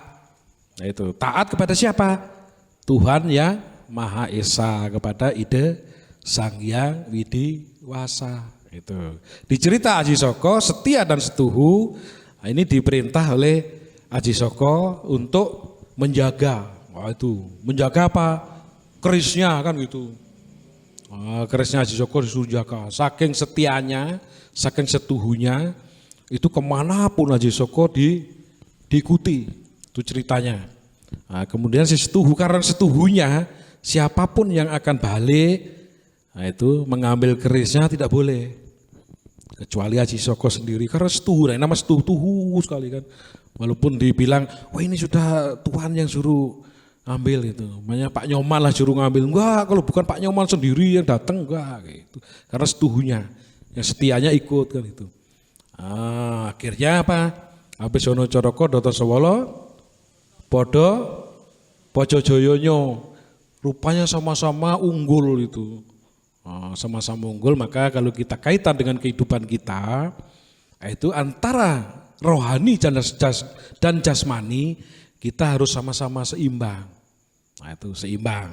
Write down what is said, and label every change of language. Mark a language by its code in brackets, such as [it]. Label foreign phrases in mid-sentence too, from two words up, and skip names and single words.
[id] Nah itu. Taat kepada siapa? Tuhan yang Maha Esa, kepada ide Sang Hyang Widiwasa. Itu. Di cerita Aji Soko, setia dan setuhu, nah ini diperintah oleh Aji Soko untuk menjaga. Wah itu. Menjaga apa? Kerisnya kan gitu. Kerisnya Aji Soko disuruh jaga. Saking setianya, saking setuhunya, itu kemanapun Aji Soko diikuti. Itu ceritanya. Nah, kemudian si setuhu, karena setuhunya, siapapun yang akan balik, nah itu mengambil kerisnya tidak boleh. Kecuali Aji Soko sendiri, karena setuhu, nah, nama setuhu sekali kan. Walaupun dibilang, wah ini sudah Tuhan yang suruh ambil itu, makanya Pak Nyoman lah suruh ngambil. Enggak, kalau bukan Pak Nyoman sendiri yang datang enggak gitu. Karena setuhunya, yang setianya ikut kan itu. Akhirnya apa? [jv] Habis ono coroko Dotoso wolo, podo Pojo Joyonyo, [id] rupanya sama-sama unggul itu. Sama-sama unggul, maka kalau kita kaitan dengan kehidupan kita, itu antara rohani dan jasmani kita harus sama-sama seimbang. Nah itu seimbang.